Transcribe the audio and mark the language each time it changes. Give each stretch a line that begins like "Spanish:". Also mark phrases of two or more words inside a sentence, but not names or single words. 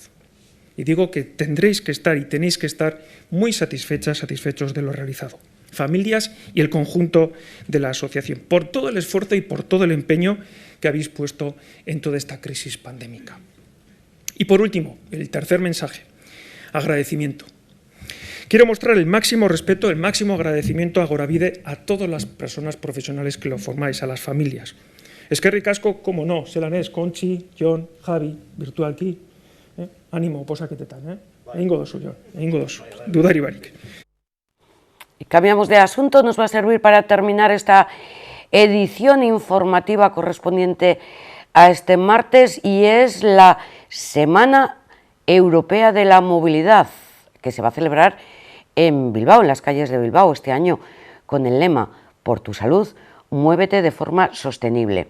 Spanish: Y digo que tendréis que estar y tenéis que estar muy satisfechos de lo realizado, familias y el conjunto de la asociación, por todo el esfuerzo y por todo el empeño que habéis puesto en toda esta crisis pandémica. Y por último, el tercer mensaje, agradecimiento. Quiero mostrar el máximo respeto, el máximo agradecimiento a Agorabide, a todas las personas profesionales que lo formáis, a las familias.
Basque: Eskerrik asko,
Spanish: como no,
Basque: zelanez, Conchi, Jon, Javi, virtualki, ánimo, posaketetan, egingo dozu, Jon, egingo dozu, dudari barik.
Spanish: Y cambiamos de asunto, nos va a servir para terminar esta edición informativa correspondiente a este martes y es la Semana Europea de la Movilidad, que se va a celebrar en Bilbao, en las calles de Bilbao este año, con el lema Por tu salud, muévete de forma sostenible.